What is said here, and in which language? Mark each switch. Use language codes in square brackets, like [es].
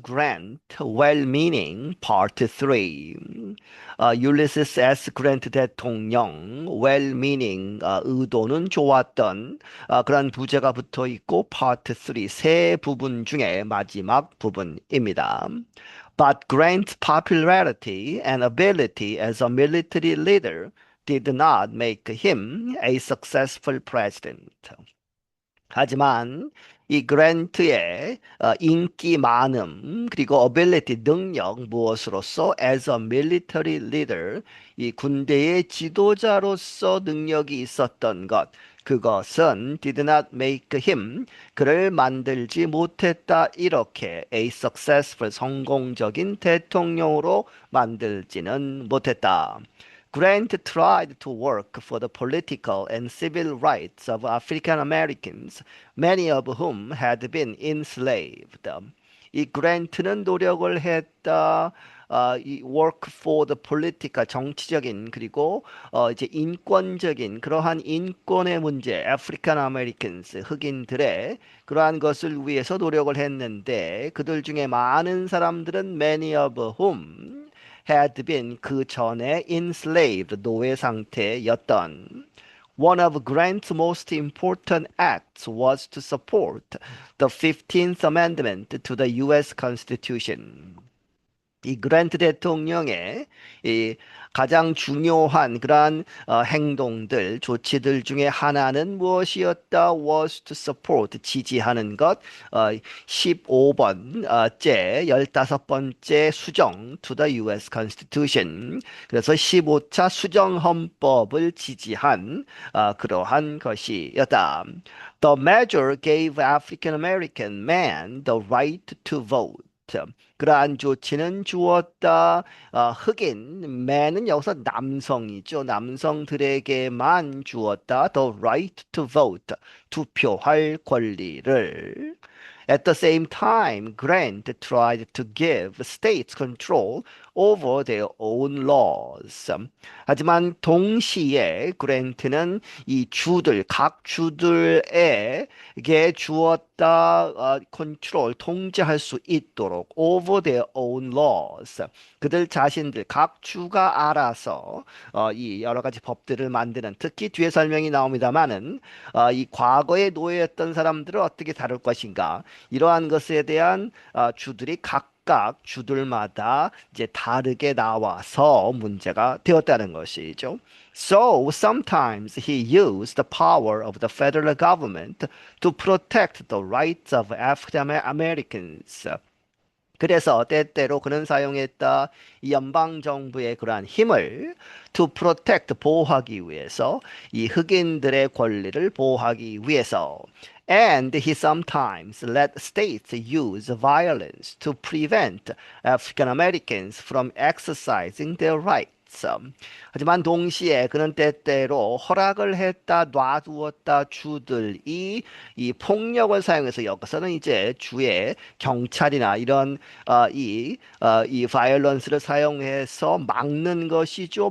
[en] Grant, Well-meaning, Part 3. Ulysses S. [ko] Grant 대통령, [en] Well-meaning, [ko] 의도는 좋았던 그런 부제가 붙어 있고, Part 3, 세 부분 중에 마지막 부분입니다. [en] But Grant's popularity and ability as a military leader did not make him a successful president. [ko] 하지만 이 그랜트의 인기 많음 그리고 [en] ability [ko] 능력 무엇으로서 [en] as a military leader [ko] 이 군대의 지도자로서 능력이 있었던 것 그것은 [en] did not make him [ko] 그를 만들지 못했다 이렇게 [en] a successful [ko] 성공적인 대통령으로 만들지는 못했다. [en] Grant tried to work for the political and civil rights of African Americans, many of whom had been enslaved. [ko] 이 그랜트는 노력을 했다. 이 [en] work for the political [ko] 정치적인 그리고 이제 인권적인 그러한 인권의 문제, African Americans 흑인들의 그러한 것을 위해서 노력을 했는데 그들 중에 많은 사람들은 [en] many of whom had been [ko] 그 전에 [en] enslaved [ko] 노예 상태였던 [en] One of Grant's most important acts was to support the 15th Amendment to the U.S. Constitution. [ko] 이 그랜트 대통령의 이 가장 중요한 그러한 행동들, 조치들 중에 하나는 무엇이었다? [en] was to support, [ko] 지지하는 것. 15번째, 15번째 수정 [en] to the U.S. Constitution. [ko] 그래서 15차 수정 헌법을 지지한 그러한 것이었다. [en] The measure gave African American men the right to vote. [ko] 그러한 조치는 주었다. 흑인, man은 여기서 남성이죠. 남성들에게만 주었다. [en] The right to vote. [ko] 투표할 권리를. [en] At the same time, Grant tried to give states control over their own laws. [ko] 하지만 동시에 그랜트는 이 주들, 각 주들에게 주었다, 컨트롤, 통제할 수 있도록 [en] over their own laws. [ko] 그들 자신들, 각 주가 알아서 이 여러 가지 법들을 만드는, 특히 뒤에 설명이 나옵니다만은 이 과거에 노예였던 사람들을 어떻게 다룰 것인가, 이러한 것에 대한 주들이 각각 주들마다 이제 다르게 나와서 문제가 되었다는 것이죠. [en] So sometimes he used the power of the federal government to protect the rights of African Americans. [ko] 그래서 때때로 그는 사용했다 이 연방 정부의 그러한 힘을 [en] to protect [ko] 보호하기 위해서 이 흑인들의 권리를 보호하기 위해서 [en] and he sometimes let states use violence to prevent African Americans from exercising their rights. [ko] 하지만 동시에 그는 때때로 허락을 했다, 놔두었다 주들이 이 폭력을 사용해서 여기서는 이제 주의 경찰이나 이런 이 바이올런스를 사용해서 막는 것이죠.